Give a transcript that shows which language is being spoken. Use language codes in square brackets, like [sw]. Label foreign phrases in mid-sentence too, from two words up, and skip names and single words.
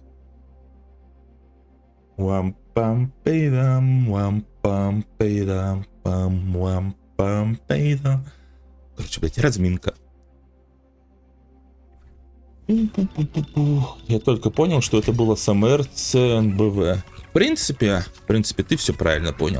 [ru] Wam pam pidam, wam pam pidam, Пам-пам-пам-пам-пам-пам. Короче, блядь, разминка. Я только понял, что это было СМР ЦНБВ. В принципе, ты все правильно понял.